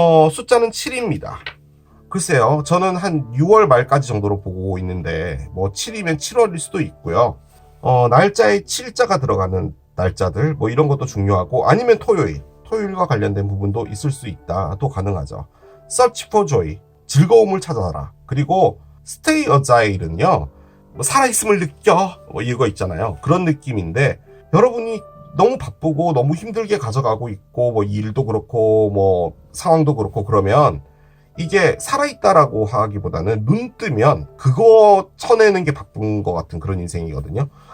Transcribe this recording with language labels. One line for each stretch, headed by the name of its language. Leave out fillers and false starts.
Korean: 숫자는 7입니다. 글쎄요, 저는 한 6월 말까지 정도로 보고 있는데 뭐 7이면 7월일 수도 있고요. 날짜에 7자가 들어가는 날짜들 뭐 이런 것도 중요하고, 아니면 토요일과 관련된 부분도 있을 수 있다 또 가능하죠.
English: Search for joy,
Korean: 즐거움을 찾아라. 그리고 Stay agile은요, 뭐 살아있음을 느껴 뭐 이거 있잖아요. 그런 느낌인데 여러분이 너무 바쁘고 너무 힘들게 가져가고 있고 뭐 일도 그렇고 뭐 상황도 그렇고 그러면 이게 살아있다라고 하기보다는 눈 뜨면 그거 쳐내는 게 바쁜 것 같은 그런 인생이거든요.